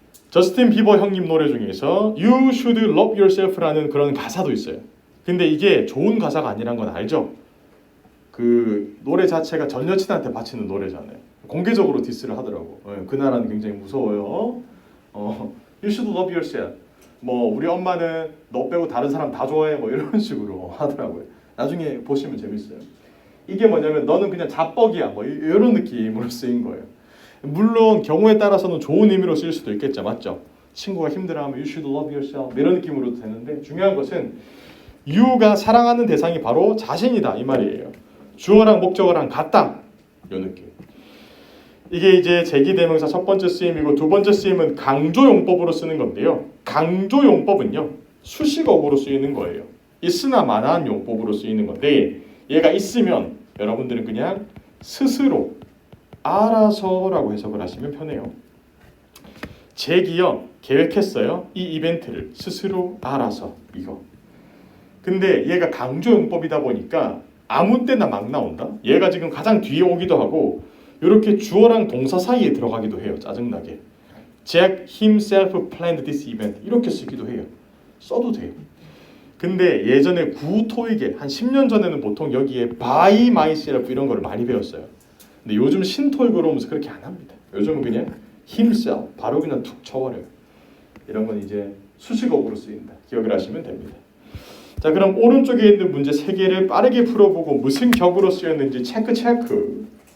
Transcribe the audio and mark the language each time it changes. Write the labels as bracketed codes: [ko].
[ko] 저스틴 비버 형님 노래 중에서 [en] You should love yourself [ko] 라는 그런 가사도 있어요. 근데 이게 좋은 가사가 아니란 건 알죠? 그 노래 자체가 전 여친한테 바치는 노래잖아요. 공개적으로 디스를 하더라고. 그 나라는 굉장히 무서워요. [en] You should love yourself. [ko] 뭐 우리 엄마는 너 빼고 다른 사람 다 좋아해 뭐 이런 식으로 하더라고요. 나중에 보시면 재밌어요. 이게 뭐냐면 너는 그냥 자뻑이야 뭐 이런 느낌으로 쓰인 거예요. 물론 경우에 따라서는 좋은 의미로 쓰일 수도 있겠죠. 맞죠? 친구가 힘들어하면 [en] you should love yourself [ko] 이런 느낌으로도 되는데 중요한 것은 you가 사랑하는 대상이 바로 자신이다 이 말이에요. 주어랑 목적어랑 같다 이 느낌. 이게 이제 제기대명사 첫 번째 쓰임이고 두 번째 쓰임은 강조용법으로 쓰는 건데요. 강조용법은요 수식어구로 쓰이는 거예요. 있으나 마나한 용법으로 쓰이는 건데 얘가 있으면 여러분들은 그냥 스스로 알아서라고 해석을 하시면 편해요. 제기요 계획했어요. 이 이벤트를 스스로 알아서 이거. 근데 얘가 강조용법이다 보니까 아무 때나 막 나온다. 얘가 지금 가장 뒤에 오기도 하고 이렇게 주어랑 동사 사이에 들어가기도 해요. 짜증나게. [en] Jack himself planned this event [ko] 이렇게 쓰기도 해요. 써도 돼요. 근데 예전에 구토익에 한 10년 전에는 보통 여기에 by myself 이런 거를 많이 배웠어요. 근데 요즘 신토익으로 오면서 그렇게 안 합니다. 요즘은 그냥 himself 바로 그냥 툭 쳐버려요. 이런 건 이제 수식어구로 쓰인다. 기억을 하시면 됩니다. 자, 그럼 오른쪽에 있는 문제 3개를 빠르게 풀어보고 무슨 격으로 쓰였는지 체크.